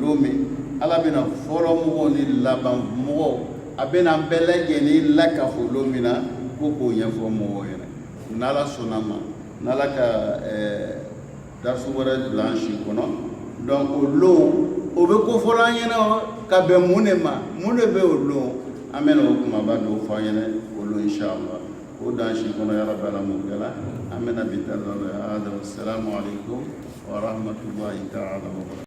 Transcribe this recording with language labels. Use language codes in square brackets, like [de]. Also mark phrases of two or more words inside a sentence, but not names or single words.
[bm] lon min ala bɛna fɔlɔ mɔgɔw ni laban mɔgɔw a bɛna an bɛɛ lajɛlen lakafo lon min na ko k'o ɲɛfɔ mɔgɔw ɲɛna n'ala sɔnna ma n'ala ka darasu wɛrɛ bila an si kɔnɔ donc o lon o bɛ ko fɔlɔ an ɲɛna ka bɛn mun de ma mun de bɛ o lon an bɛna o kumaba dɔw fɔ an ɲɛna o lon inshallah o dan si kɔnɔ [ar] يا ربي [bm] ala mun kɛla an bɛna bi taa lɔrɔ ya [ar] السلام عليكم ورحمة الله تعالى وبركاته